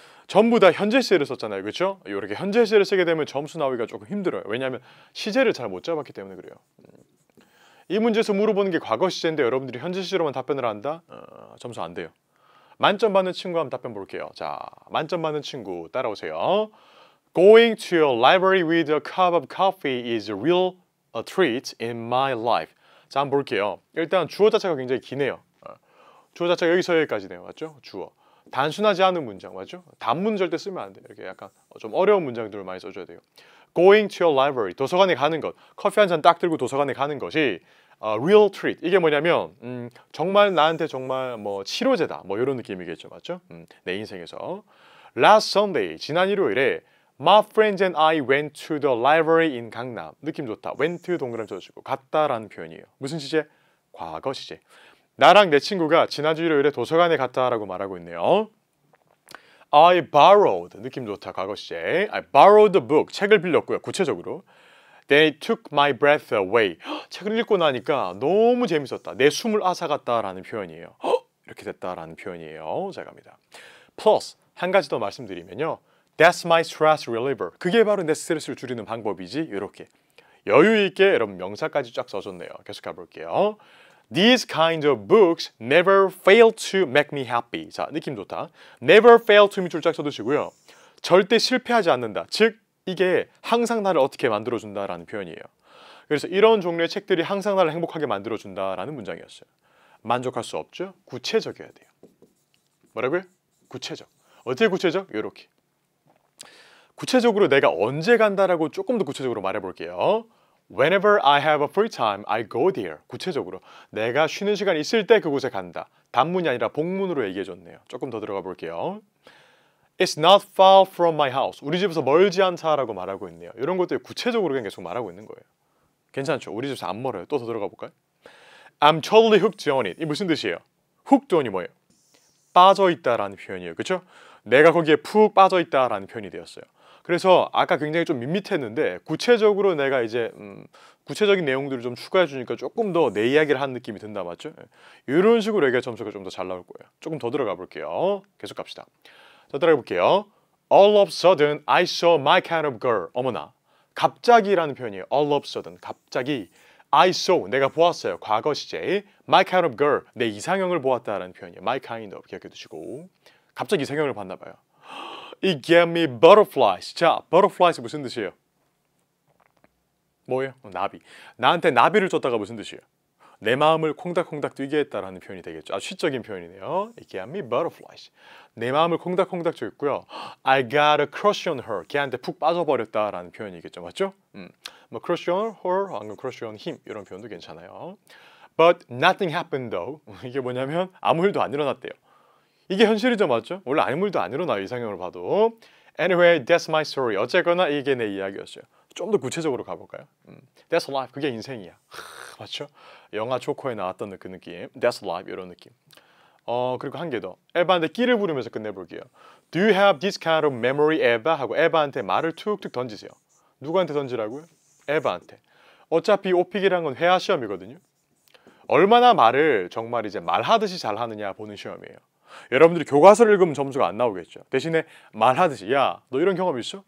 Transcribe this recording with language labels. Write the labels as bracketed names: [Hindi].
[Korean] 전부 다 현재 시제를 썼잖아요. 그렇죠? 이렇게 현재 시제를 쓰게 되면 점수 나오기가 조금 힘들어요. 왜냐하면 시제를 잘 못 잡았기 때문에 그래요. 이 문제에서 물어보는 게 과거 시제인데 여러분들이 현재 시제로만 답변을 한다? 점수 안 돼요. 만점 받는 친구 한번 답변 볼게요. 자, 만점 받는 친구 따라오세요. [English] Going to your library with a cup of coffee is a real treat in my life. [Korean] 자, 한번 볼게요. 일단 주어 자체가 굉장히 기네요. 주어 자체가 여기서 여기까지네요. 맞죠? 주어. 단순하지 않은 문장 맞죠? 단문 절대 쓰면 안 돼요. 이렇게 약간 좀 어려운 문장들을 많이 써줘야 돼요. [English] Going to your library, [Korean] 도서관에 가는 것. 커피 한 잔 딱 들고 도서관에 가는 것이 [English] real treat. [Korean] 이게 뭐냐면 정말 나한테 정말 뭐 치료제다. 뭐 이런 느낌이겠죠. 맞죠? 내 인생에서. [English] Last Sunday, [Korean] 지난 일요일에 [English] My friends and I went to the library in 강남. [Korean] 느낌 좋다. went 동그라미 쳐주시고 갔다라는 표현이에요. 무슨 시제? 과거 시제. 나랑 내 친구가 지난주 일요일에 도서관에 갔다라고 말하고 있네요. [English] I borrowed. [Korean] 느낌 좋다. 과거 시제. [English] I borrowed the book. [Korean] 책을 빌렸고요. 구체적으로. [English] They took my breath away. [Korean] 책을 읽고 나니까 너무 재밌었다. 내 숨을 앗아갔다라는 표현이에요. 이렇게 됐다라는 표현이에요. 자, 갑니다. Plus 한 가지 더 말씀드리면요. [English] That's my stress reliever. [Korean] 그게 바로 내 스트레스를 줄이는 방법이지. 이렇게 여유 있게 여러분 명사까지 쫙 써줬네요. 계속 가볼게요. [English] These kinds of books never fail to make me happy. [Korean] 자, 느낌 좋다. [English] Never fail to [Korean] 밑줄 쫙 써두시고요. 절대 실패하지 않는다. 즉 이게 항상 나를 어떻게 만들어준다라는 표현이에요. 그래서 이런 종류의 책들이 항상 나를 행복하게 만들어준다라는 문장이었어요. 만족할 수 없죠? 구체적이어야 돼요. 뭐라고요? 구체적. 어떻게 구체적? 이렇게. 구체적으로 내가 언제 간다라고 조금 더 구체적으로 말해볼게요. [English] Whenever I have a free time, I go there. [Korean] 구체적으로 내가 쉬는 시간 있을 때 그곳에 간다. 단문이 아니라 복문으로 얘기해줬네요. 조금 더 들어가 볼게요. [English] It's not far from my house. [Korean] 우리 집에서 멀지 않다라고 말하고 있네요. 이런 것들 구체적으로 그냥 계속 말하고 있는 거예요. 괜찮죠? 우리 집에서 안 멀어요. 또 더 들어가 볼까요? [English] I'm totally hooked on it. [Korean] 이 무슨 뜻이에요? hooked on이 뭐예요? 빠져있다라는 표현이에요. 그렇죠? 내가 거기에 푹 빠져있다라는 표현이 되었어요. 그래서 아까 굉장히 좀 밋밋했는데 구체적으로 내가 이제 구체적인 내용들을 좀 추가해 주니까 조금 더 내 이야기를 한 느낌이 든다 맞죠? 이런 식으로 얘기할 점수가 좀 더 잘 나올 거예요. 조금 더 들어가 볼게요. 계속 갑시다. 자, 들어가 볼게요. [English] All of a sudden I saw my kind of girl. [Korean] 어머나. 갑자기라는 표현이에요. [English] All of a sudden. [Korean] 갑자기 [English] I saw. [Korean] 내가 보았어요. 과거 시제. [English] My kind of girl. [Korean] 내 이상형을 보았다라는 표현이에요. [English] My kind of. [Korean] 기억해 두시고. 갑자기 이상형을 봤나 봐요. [English] It gave me butterflies. [Korean] 자, butterflies 무슨 뜻이에요? 뭐예요? 나비. 나한테 나비를 줬다가 무슨 뜻이에요? 내 마음을 콩닥콩닥 뛰게 했다라는 표현이 되겠죠. 아주 시적인 표현이네요. [English] It gave me butterflies. [Korean] 내 마음을 콩닥콩닥 줬고요. [English] I got a crush on her. [Korean] 걔한테 푹 빠져버렸다라는 표현이겠죠. 맞죠? 뭐 [English] crush on her, [Korean] 아니면 [English] crush on him [Korean] 이런 표현도 괜찮아요. [English] But nothing happened though. [Korean] 이게 뭐냐면 아무 일도 안 일어났대요. 이게 현실이죠, 맞죠? 원래 아무 일도 안 일어나요, 이상형을 봐도. [English] Anyway, that's my story. [Korean] 어쨌거나 이게 내 이야기였어요. 좀 더 구체적으로 가볼까요? [English] That's life. [Korean] 그게 인생이야. 맞죠? 영화 조커에 나왔던 그 느낌. [English] That's life. [Korean] 이런 느낌. 그리고 한 개 더. 에바한테 끼를 부르면서 끝내볼게요. [English] Do you have this kind of memory, 에바? [Korean] 하고 에바한테 말을 툭툭 던지세요. 누구한테 던지라고요? 에바한테. 어차피 오픽이란 건 회화 시험이거든요. 얼마나 말을 정말 이제 말하듯이 잘하느냐 보는 시험이에요. 여러분들이 교과서를 읽으면 점수가 안 나오겠죠. 대신에 말하듯이 야, 너 이런 경험 있어?